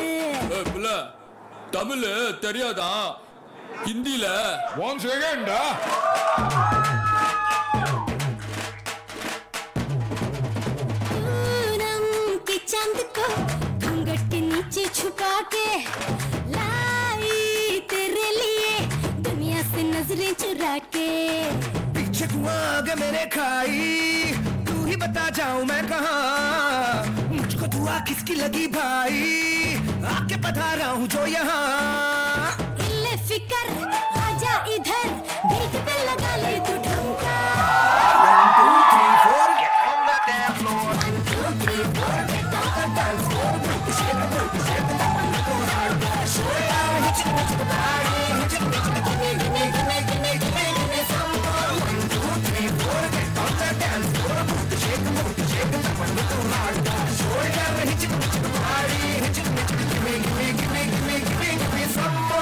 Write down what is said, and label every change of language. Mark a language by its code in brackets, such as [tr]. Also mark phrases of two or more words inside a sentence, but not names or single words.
[ta] புள்ள தமிழ் தெரியாதா ஹிந்தில [en] one second [hi] पूनम के चांद को घूंघट के नीचे छुपा के लाई तेरे लिए दुनिया से नजरें चुरा के पीछे तू आगे मेरे खाई तू ही बता जाऊं मैं कहाँ मुझको दुआ किसकी लगी भाई आके बता रहा हूँ जो यहाँ इल्ले फिकर आजा इधर बीट पे लगा ले तू ठुमका [en] 1 2 3 4 get on the dance floor 1 2 3 4 get on the dance floor shake it shake it give me some more 1 2 3 4 get on the dance floor shake it show it give me some